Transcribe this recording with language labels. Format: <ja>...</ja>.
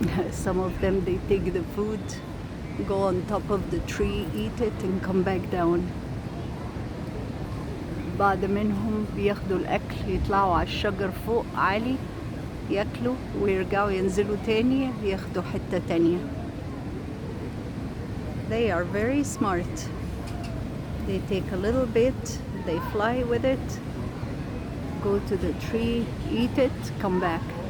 <en>Some of them, they take the food, go on top of the tree, eat it and come back down.</en> <ar>بعض منهم بياخدوا الأكل يطلعوا على الشجر فوق عالي ياكلوا ويرجعوا ينزلوا تاني ياخدوا حتة تانية.</ar> <en>They are very smart. They take a little bit, they fly with it, go to the tree, eat it, come back.</en>